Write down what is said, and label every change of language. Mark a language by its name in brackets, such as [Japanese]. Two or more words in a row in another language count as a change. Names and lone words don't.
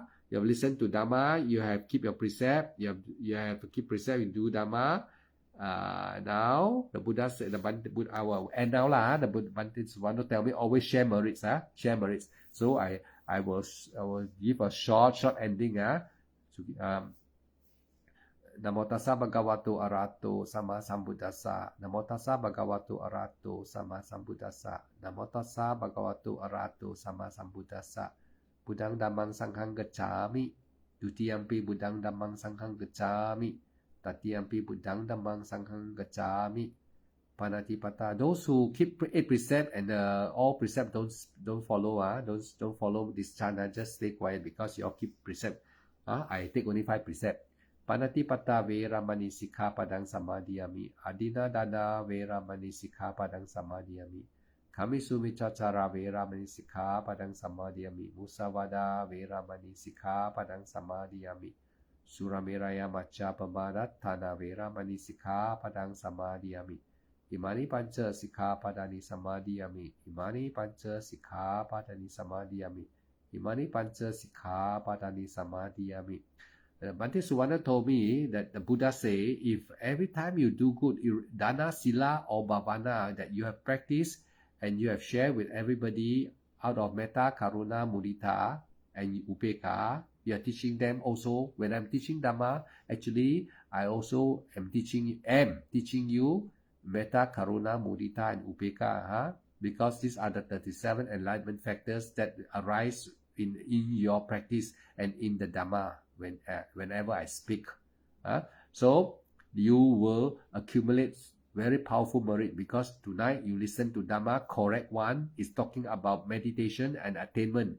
[English] You have listened to Dhamma. You have keep your precept. You have to keep precept. You do Dhamma. Now the Buddha said our end now lah. The Buddha want to tell me always share merits. Share merits. So I will give a short ending. [Pali] Namo tassa bhagavato arahato sama sambuddhassa. Namo tassa bhagavato arahato sama sambuddhassa. Namo tassa bhagavato arahato sama sambuddhassa. Buddhang dhammang sanghang gacchami. Dutiyampi buddhang dhammang sanghang gacchami. Tatiyampi buddhang dhammang sanghang gacchami. Panatipata. [English] Those who keep 8 precept and all precept don't follow. Don't follow this chant. Just stay quiet because you all keep precept. I take only 5 precept. [Pali] Panatipata veramani sikkhapadang samadhiyami. Adina dana veramani sikkhapadang samadhiyami. Kamisu micacara veramani sikkhapadang samadhiyami. Musavada veramani sikkhapadang samadhiyami. Surameraya Macha Pamadatthana Veramani Sikkhapadang Samadhiyami. Imani Pancha Sikkhapadani Samadhiyami. Imani Pancha Sikkhapadani Samadhiyami. Imani Pancha Sikkhapadani Samadhiyami. [English] Bhante Suvarna told me that the Buddha say, if every time you do good, [Pali] dana, sila, [English] or bhavana that you have practiced and you have shared with everybody out of [Pali] metta, karuna, mudita, [English] and upekkha, you are teaching them also. When I'm teaching Dhamma, actually, I also am teaching you [Pali] metta, karuna, mudita, [English] and upekkha, because these are the 37 enlightenment factors that arise in your practice and in the Dhamma whenever I speak. So you will accumulate very powerful merit, because tonight you listen to Dhamma, correct one is talking about meditation and attainment.